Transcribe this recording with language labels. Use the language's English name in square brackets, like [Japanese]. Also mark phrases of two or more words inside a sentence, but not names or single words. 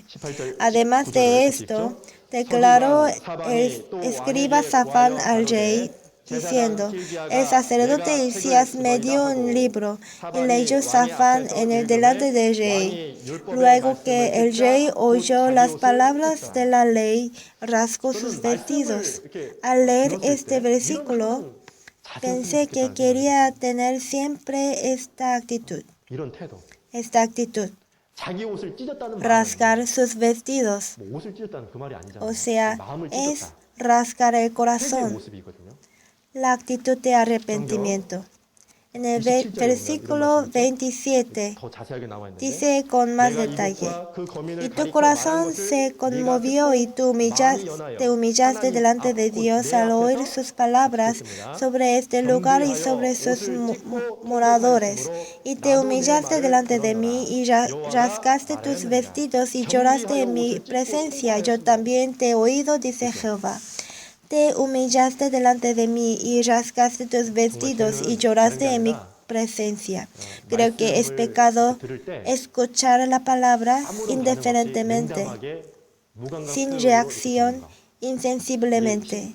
[Spanish] Además de esto, declaró el escriba Safán al rey, diciendo, el sacerdote Hilcías me dio un libro, y leyó Safán en el delante del rey. Luego que el rey oyó las palabras de la ley, rasgó sus vestidos. Al leer este versículo, pensé que quería tener siempre esta actitud. [Korean] 이런 태도. [Spanish] esta actitud. [Korean] 자기 옷을 찢었다는 [Spanish] Rasgar sus vestidos. [Korean] 말은 뭐 옷을 찢었다는 그 말이 아니잖아요. [Spanish] O sea, [Korean] 마음을 [Spanish] es [Korean] 찢었다. [Spanish] rasgar el [Korean] 회개의 [Spanish] corazón, [Korean] 모습이거든요. [Spanish] la actitud de arrepentimiento. En el [Korean] 27절에 보면 [Spanish] versículo [Korean] 이런 말씀이 [Spanish] 27 [Korean] 더 자세하게 나와 있는데 [Spanish] dice con más [Korean] 내가 [Spanish] detalle, [Korean] 이곳과 그 거민을 [Spanish] y tu [Korean] 가리켜 말한 [Spanish] corazón [Korean] 것을 [Spanish] se [Korean] 네가 [Spanish] conmovió y [Korean] 듣고 마음이 연하여 [Spanish] te humillaste [Korean] 하나님 [Spanish] delante de [Korean] 앞 곧 [Spanish] Dios [Korean] 내 [Spanish] al oír [Korean] 앞에서 [Spanish] sus palabras [Korean] 지켰습니다. [Spanish] sobre este lugar y [Korean] 겸비하여 [Spanish] sobre sus [Korean] 옷을 찢고 [Spanish] moradores. [Korean] 통곡하였으므로 [Spanish] Y te [Korean] 나도 내 [Spanish] humillaste [Korean] 말을 [Spanish] delante de [Korean] 들었노라. [Spanish] mí y [Korean] 여호와가 [Spanish] rasgaste tus [Korean] 말하였느니라. [Spanish] vestidos y lloraste en mi [Korean] 겸비하여 옷을 찢고 [Spanish] presencia. Yo [Korean] 통곡하였으므로. [Spanish] también te he oído, dice Jehová. Te humillaste delante de mí y rasgaste tus vestidos y lloraste en mi presencia. Creo que es pecado escuchar la palabra indiferentemente, sin reacción, insensiblemente.